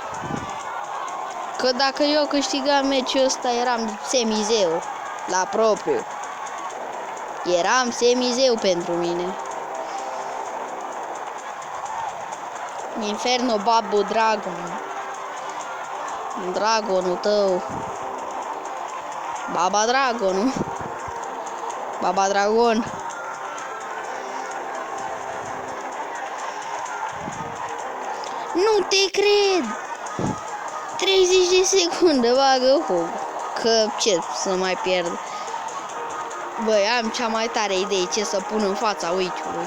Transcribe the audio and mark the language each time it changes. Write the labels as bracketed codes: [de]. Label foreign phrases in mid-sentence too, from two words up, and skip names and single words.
[ro] Că dacă eu câștigam meciul ăsta, eram semizeu. La propriu. Eram semizeu pentru mine. Inferno Babu Dragon. Dragonul tău. Baba Dragonul. Baba Dragon. Nu te cred. 30 de secunde bagă foc. Că ce să mai pierd. Băi, am cea mai tare idee ce să pun în fața Witch-ului.